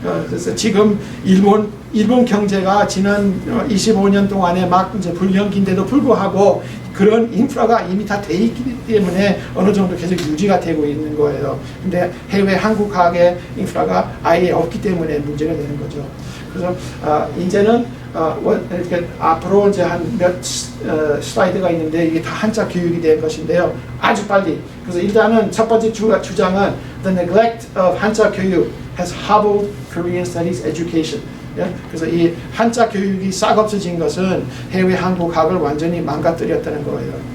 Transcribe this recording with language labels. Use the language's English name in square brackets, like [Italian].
[Korean] 그래서 지금 일본 경제가 지난 25년 동안에 막 이제 불경기인데도 불구하고 그런 인프라가 이미 다 돼 있기 때문에 어느 정도 계속 유지가 되고 있는 거예요. 근데 해외 한국학의 인프라가 아예 없기 때문에 문제가 되는 거죠. 그래서 이제는 이렇게 앞으로 이제 한 몇 슬라이드가 있는데 이게 다 한자 교육이 될 것인데요. 아주 빨리. [English] 그래서 일단은 첫 번째 주장은 The neglect of 한자 교육 has hobbled Korean studies education. [Korean] 그래서 이 한자 교육이 싹 없어진 것은 해외 한국학을 완전히 망가뜨렸다는 거예요.